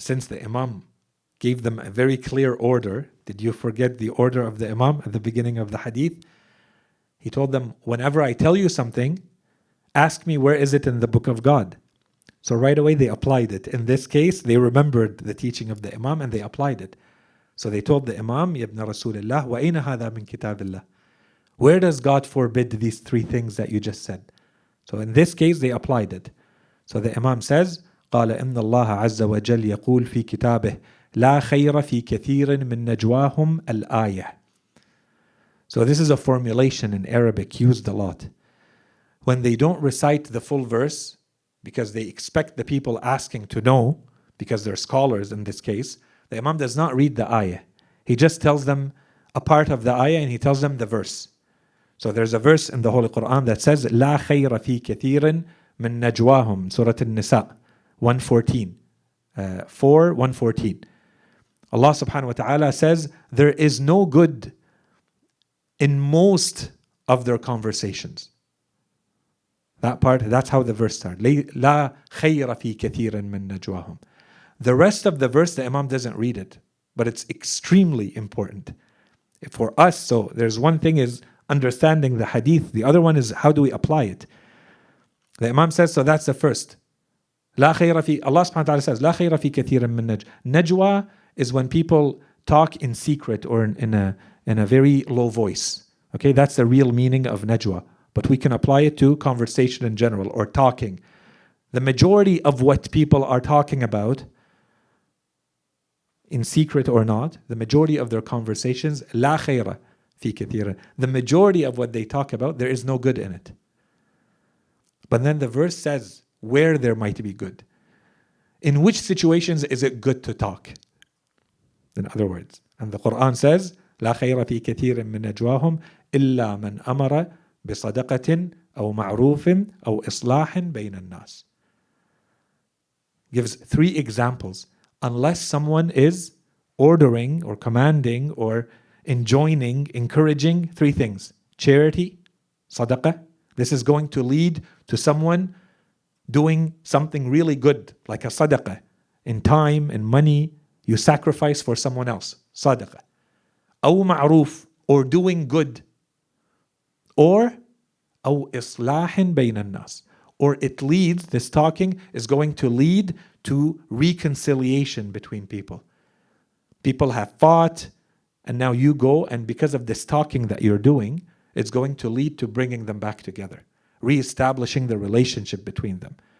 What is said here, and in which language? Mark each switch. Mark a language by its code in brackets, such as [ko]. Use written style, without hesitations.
[en] Since the Imam gave them a very clear order, did you forget the order of the Imam at the beginning of the hadith? He told them, whenever I tell you something, ask me where is it in the book of God. So right away they applied it. In this case, they remembered the teaching of the Imam and they applied it. So they told the Imam, [ar] يَبْنَ رَسُولِ اللَّهِ وَأَيْنَ هَذَا مِنْ كِتَابِ اللَّهِ. [en] Where does God forbid these three things that you just said? So in this case, they applied it. So the Imam says, [ar] قال إن الله عز وجل يقول في كتابه لا خير في كثير من نجواهم الآية. [en] So this is a formulation in Arabic used a lot. When they don't recite the full verse, because they expect the people asking to know, because they're scholars in this case, the Imam does not read the ayah. He just tells them a part of the ayah and he tells them the verse. So there's a verse in the Holy Quran that says, [ar] لا خير في كثير من نجواهم, [en] Surah An-Nisa, 114, 114. Allah subhanahu wa ta'ala says, there is no good in most of their conversations. That part, that's how the verse starts. [ar] لا خير في كثير من نجواهم. [en] The rest of the verse, the Imam doesn't read it, but it's extremely important for us. So there's one thing is understanding the hadith. The other one is how do we apply it? The Imam says, so that's the first. [ar] لا خير في, [en] Allah subhanahu wa ta'ala says, [ar] لا خير في كثير من نجوا. [en] Najwa is when people talk in secret or in a very low voice. Okay, that's the real meaning of najwa. But we can apply it to conversation in general or talking. The majority of what people are talking about, in secret or not, the majority of their conversations, [ar] لا خير في كثير. [en] The majority of what they talk about, there is no good in it. But then the verse says where there might be good. In which situations is it good to talk? In other words, and the Quran says, [ar] لا خير في كثير من نجواهم إلا من أمر بصدقة أو معروف أو إصلاح بين الناس. [en] Gives 3 examples. Unless someone is ordering or commanding or enjoining, encouraging 3 things. Charity, sadaqah. This is going to lead to someone doing something really good, like a sadaqah. In time, in money, you sacrifice for someone else. Sadaqah. [ar] أو معروف, [en] or doing good. Or [ar] أو إصلاح بين الناس. [en] Or it leads, this talking is going to lead to reconciliation between people. People have fought, and now you go, and because of this talking that you're doing, it's going to lead to bringing them back together, reestablishing the relationship between them.